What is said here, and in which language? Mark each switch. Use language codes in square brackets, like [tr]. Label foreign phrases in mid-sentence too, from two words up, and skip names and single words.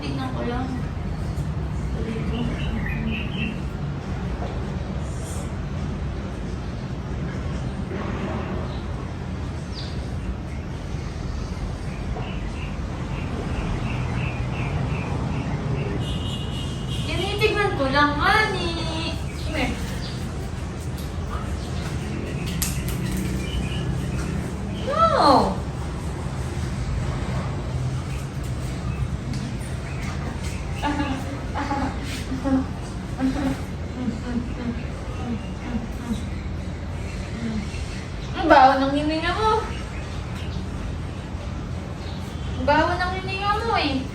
[tl] Dito. Tinitignan ko lang, ani. [en] Come here. No! [tl] Ang baho ng hininga mo. Ang baho ng hininga mo eh.